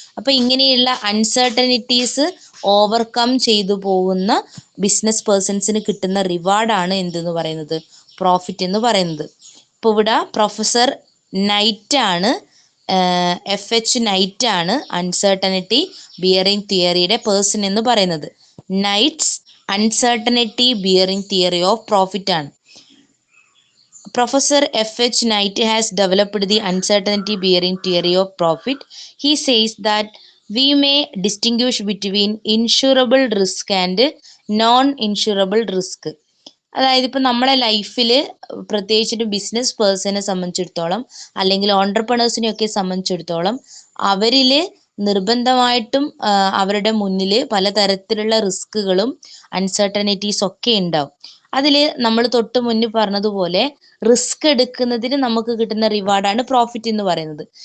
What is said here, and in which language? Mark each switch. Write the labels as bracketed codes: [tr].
[ml] അപ്പം ഇങ്ങനെയുള്ള uncertainties overcome ചെയ്തു പോകുന്ന ബിസിനസ് പേഴ്സൺസിന് കിട്ടുന്ന റിവാർഡാണ് എന്തെന്ന് പറയുന്നത്, പ്രോഫിറ്റ് എന്ന് പറയുന്നത്. ഇപ്പോൾ ഇവിടെ പ്രൊഫസർ നൈറ്റ് ആണ്, FH നൈറ്റ് ആണ് അൺസർട്ടനിറ്റി ബിയറിംഗ് തിയറിയുടെ പേഴ്സൺ എന്ന് പറയുന്നത്. Nights uncertainty bearing theory of profit ആണ്. [en] Professor FH Knight has developed the uncertainty bearing theory of profit. He says that we may distinguish between insurable risk and non-insurable risk. [ml] അതായത് ഇപ്പം നമ്മളെ ലൈഫിൽ പ്രത്യേകിച്ചിട്ട് business പേഴ്സണെ സംബന്ധിച്ചിടത്തോളം അല്ലെങ്കിൽ ഓൺട്രപ്രണേഴ്സിനെയൊക്കെ സംബന്ധിച്ചിടത്തോളം അവരിൽ നിർബന്ധമായിട്ടും അവരുടെ മുന്നിൽ പലതരത്തിലുള്ള റിസ്കുകളും അൺസർട്ടനിറ്റീസ് ഒക്കെ ഉണ്ടാവും. അതിൽ നമ്മൾ തൊട്ട് മുന്നിൽ പറഞ്ഞതുപോലെ റിസ്ക് എടുക്കുന്നതിന് നമുക്ക് കിട്ടുന്ന റിവാർഡാണ് പ്രോഫിറ്റ് എന്ന് പറയുന്നത്.